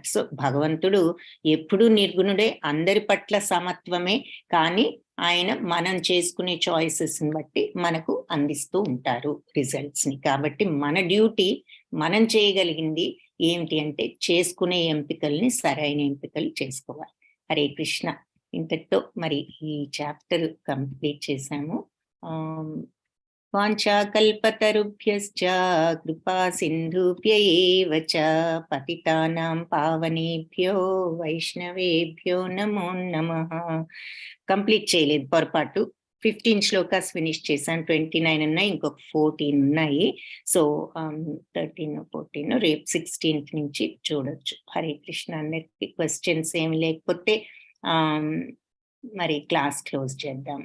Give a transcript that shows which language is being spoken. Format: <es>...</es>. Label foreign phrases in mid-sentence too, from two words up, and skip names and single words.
<te>సో భగవంతుడు ఎప్పుడూ నిర్గుణుడే, అందరి పట్ల సమత్వమే, కానీ ఆయన మనం చేసుకునే చాయిసెస్ ని బట్టి మనకు అందిస్తూ ఉంటారు రిజల్ట్స్ ని. కాబట్టి మన డ్యూటీ, మనం చేయగలిగింది ఏమిటి అంటే చేసుకునే ఎంపికల్ని సరైన ఎంపికలు చేసుకోవాలి.</te> <sa>హరే కృష్ణ.</sa> <te>ఇంతటితో మరి ఈ</te> <en>chapter complete</en> <te>చేశాము.</te> <sa>వాంఛాకల్పతరుభ్యశ్చ కృపా సింధుభ్య ఏవ చ పతితానాం పావనేభ్యో వైష్ణవేభ్యో నమో నమః.</sa> <te>కంప్లీట్ చేయలేదు, పొరపాటు 15 శ్లోకాస్ ఫినిష్ చేశాను. 29 ఉన్నాయి, ఇంకొక 14 ఉన్నాయి. సో 13, 14 రేపు 16th నుంచి చూడొచ్చు.</te> <sa>హరే కృష్ణ.</sa> <te>అందరికి క్వశ్చన్స్ ఏమి లేకపోతే మరి</te> <en>class close</en> <te>చేద్దాం.</te>